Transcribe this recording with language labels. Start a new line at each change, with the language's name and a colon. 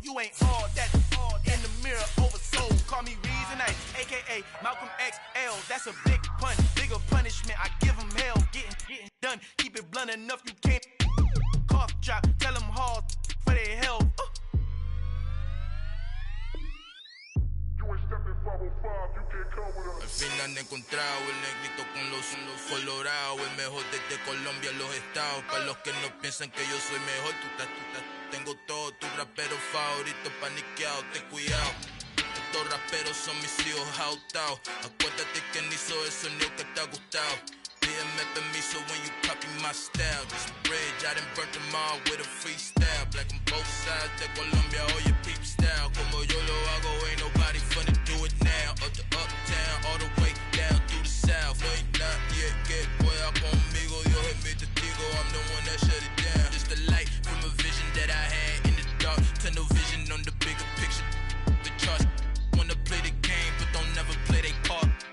English: You ain't all that. In the mirror, oversold. Call me Reason A, a.k.a. Malcolm XL. That's a big pun, bigger punishment. I give them hell, getting done. Keep it blunt enough, you can't. Cough drop, tell them hard for their health.
Spanish: Al fin han encontrado el negrito con los colorados. El mejor desde Colombia, los estados. Para los que no piensan que yo soy mejor, tengo todo, tus raperos favoritos paniqueados, ten cuidado. Estos raperos son mis hijos autados. Acuérdate quién hizo el sonido que te ha gustado. Pídeme permiso
English: when you copy my style. This bridge, I done burnt them all with a freestyle. Black on both sides
Spanish: de Colombia, oye
English: peep style.
Spanish: Como yo lo hago,
English: ain't nobody finna do it now. Up to uptown, all the way down through the south.
Spanish: No hay nadie que pueda conmigo, Dios es mi testigo.
English: I'm the one that shut it down. Just the light from a vision that I had in the dark. Tunnel vision on the bigger picture. The charts wanna play the game, but don't never play their part.